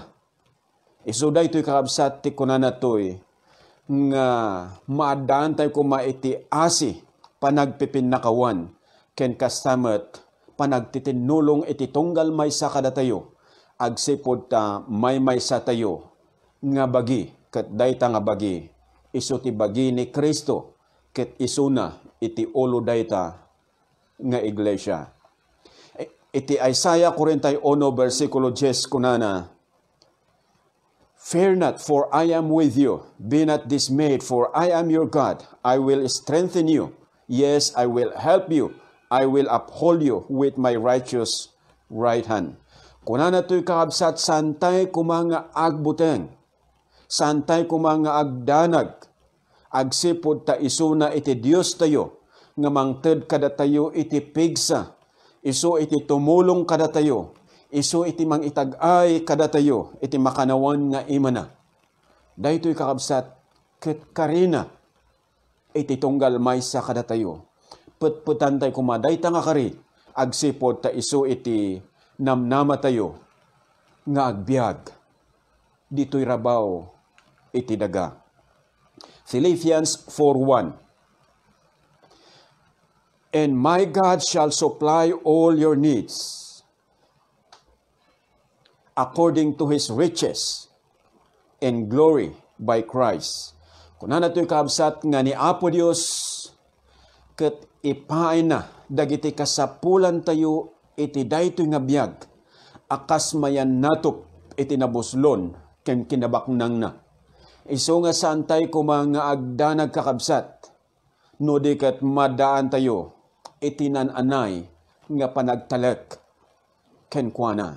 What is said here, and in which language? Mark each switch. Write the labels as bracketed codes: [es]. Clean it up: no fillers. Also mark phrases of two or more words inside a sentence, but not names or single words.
[ilo] Isu daytoy kakabsat ti kunana toy nga maadaan tayo kumaiti asi panagpipinakawan ken kastamet panagtitinulong iti tunggal maysa kada tayo agsipod ta maysa tayo nga bagi ket dayta nga bagi isu ti bagi ni Kristo ket isuna iti ulo dayta nga iglesia. Iti Isaiah 41 versikulo 10 kunana, [en] "Fear not, for I am with you. Be not dismayed, for I am your God. I will strengthen you. Yes, I will help you. I will uphold you with my righteous right hand." [ilo] Kunana to'y kakabsat, santay kumanga agbuteng, santay kumanga agdanag, agsipod ta isuna iti Dios tayo, nga mangted kada tayo iti pigsa, isu iti tumulong kada tayo, isu iti mangitag-ay kada tayo, iti makanawan nga imana. Daytoy kakabsat, ket karina, iti tunggal maysa kada tayo. Putputan tayo kumadayta nga kari, agsipod ta isu iti namnama tayo, nga agbyag. Dito'y rabaw, iti daga. [en] Philippians 4:1, "And my God shall supply all your needs according to His riches and glory by Christ." [ilo] Kunana to'y kaabsat nga ni Apo Dios ket ipaay na dagiti kasapulan tayo iti daytoy nga biyag akas mayan natop iti nabuslon ken kinabaknang na. Isu nga santay kumanga agdanag kakabsat no di ket madaan tayo iti nananay nga panagtalek ken kuana.